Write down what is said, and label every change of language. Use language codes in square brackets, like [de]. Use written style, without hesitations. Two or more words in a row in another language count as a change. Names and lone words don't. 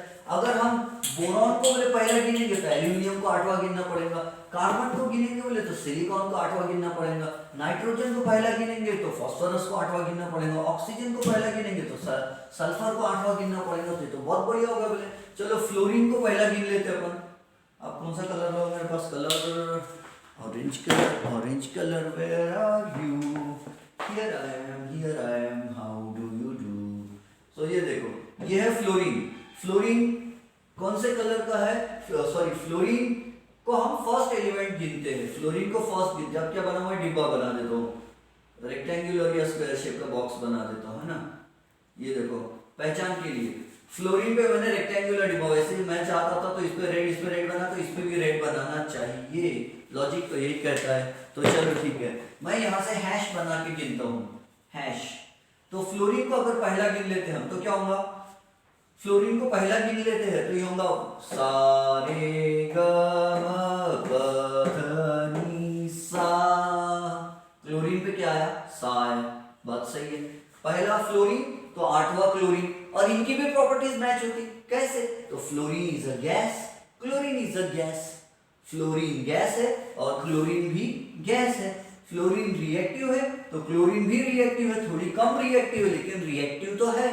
[hi] अगर हम बोरॉन को बोले पहला गिनेंगे तो एल्यूमिनियम को 8वां गिनना पड़ेगा, कार्बन को गिनेंगे बोले तो सिलिकॉन को 8वां गिनना पड़ेगा, नाइट्रोजन को पहला गिनेंगे तो फास्फोरस को 8वां गिनना पड़ेगा, ऑक्सीजन को पहला गिनेंगे तो सल्फर को 8वां गिनना पड़ेगा। तो बहुत बढ़िया होगा। बोले चलो फ्लोरीन को पहला गिन लेते अपन। अब कौन सा कलर होगा मेरे पास, [en] color orange color, where are you, here I am, how do you do. [hi] सो ये देखो, ये है फ्लोरीन। फ्लोरीन कौन से कलर का है, सॉरी, फ्लोरीन को हम [en] first element [hi] गिनते हैं। फ्लोरीन को फर्स्ट, जब क्या बना हुआ है, डिब्बा बना देता हूँ, रेक्टेंगुलर या [en] square shape [hi] का बॉक्स बना देता हूँ, है ना। ये देखो पहचान के लिए, फ्लोरीन पे मैंने रेक्टेंगुलर डिब्बा, वैसे मैं चाहता था तो इस पे रेड बना, तो इस पे भी रेड बनाना चाहिए, लॉजिक तो यही कहता है। तो चलो ठीक है, मैं यहाँ से हैश बना के गिनता हूँ, हैश। तो फ्लोरीन को अगर पहला गिन लेते हैं हम तो क्या होगा, फ्लोरीन को पहला गिन लेते हैं तो ये होगा सा रे ग म प ध नि सा। क्लोरीन पे क्या आया, सा आया, बात सही है। पहला फ्लोरीन तो 8वां क्लोरीन, और इनकी भी [en] properties match [hi] होती, कैसे, तो [en] Fluorine is a gas, Chlorine is a gas. [hi] फ्लोरीन गैस है और क्लोरीन भी गैस है। फ्लोरीन रिएक्टिव है तो क्लोरीन भी रिएक्टिव है, थोड़ी कम रिएक्टिव है लेकिन रिएक्टिव तो है।